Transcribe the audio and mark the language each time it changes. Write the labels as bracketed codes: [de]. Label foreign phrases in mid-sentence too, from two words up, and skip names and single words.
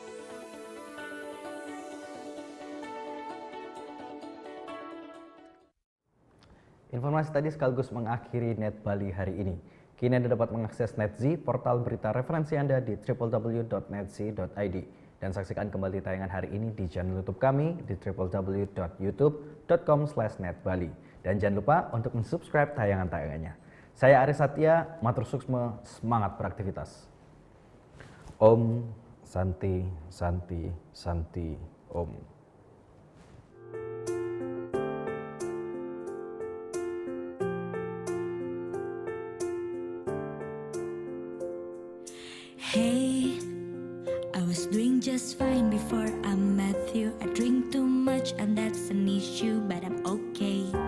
[id] Informasi tadi sekaligus mengakhiri NET Bali hari ini. Kini Anda dapat mengakses NetZ, portal berita referensi Anda di www.netz.id. Dan saksikan kembali tayangan hari ini di channel YouTube kami di www.youtube.com/netbali. Dan jangan lupa untuk mensubscribe tayangan-tayangannya. Saya Aris Satya, [ban] matur suksma, [id] semangat beraktivitas. [sa] Om Santi Santi Santi Om. [en] Hey, I was doing just fine before I met you. I drink too much and that's an issue, but I'm okay.